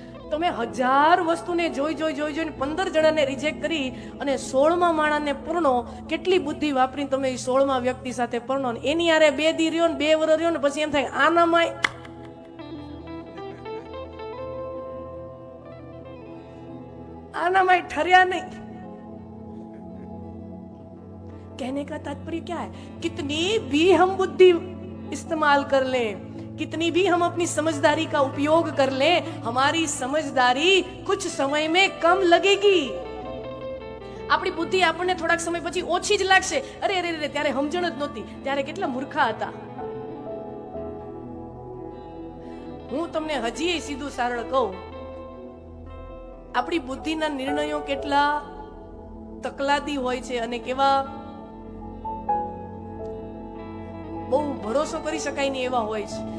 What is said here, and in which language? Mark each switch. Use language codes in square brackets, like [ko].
[gu] તમે 1000 વસ્તુને જોઈને 15 જણાને રિજેક્ટ કરી અને 16મા માણાને પરણો. કેટલી બુદ્ધિ વાપરીને તમે 16મા વ્યક્તિ સાથે પરણો, એની હારે 2 દી રહ્યો ને 2 વર્ષ રહ્યો ને પછી એમ થાય આનામાં ઠર્યા નહીં. [hi] कहने का तात्पर्य क्या है? कितनी भी हम बुद्धि इस्तेमाल कर लें, कितनी भी हम अपनी समझदारी का उपयोग कर लें, हमारी समझदारी कुछ समय में कम लगेगी. [gu] આપણી બુદ્ધિ આપણને થોડાક સમય પછી ઓછી જ લાગશે. અરે ત્યારે સમજણ જ નહોતી, ત્યારે કેટલા મૂર્ખા હતા. હું તમને હજી સીધું સરળ કહું, આપણી બુદ્ધિના નિર્ણયો કેટલા તકલાદી હોય છે અને કેવા બહુ ભરોસો કરી શકાય નહીં એવા હોય છે.